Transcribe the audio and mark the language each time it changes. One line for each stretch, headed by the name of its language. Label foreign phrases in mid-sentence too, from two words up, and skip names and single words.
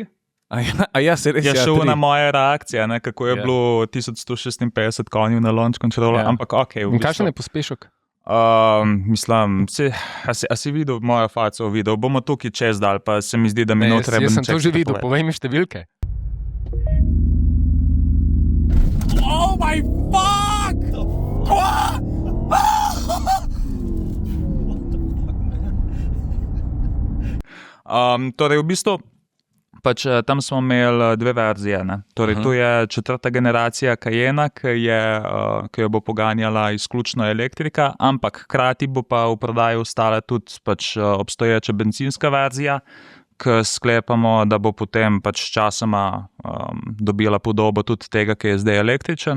Slovenian: A ja, se res Je šel 3. na moje reakcije, ne? Kako je Ja. bilo 1156 konjev na
English: launch controlu,
Slovenian: Ja. ampak ok. In kakšen je pospešek? Mislim, a si videl mojo faco, videl bomo tukaj čez dal, pa se mi zdi, da mi Ne, noter jaz sem to že videl, povej mi številke.
English: Oh my fuck!
Slovenian: Torej, v bistvu, pač, tam smo imeli dve verzije. Ne? Torej, tu je četrta generacija Cayena, ki jo bo poganjala izključno elektrika, ampak hkrati bo pa v prodaji ostala tudi pač, obstoječa bencinska verzija, ki sklepamo, da bo potem pač sčasoma dobila podobo tudi tega, ki je zdaj električen.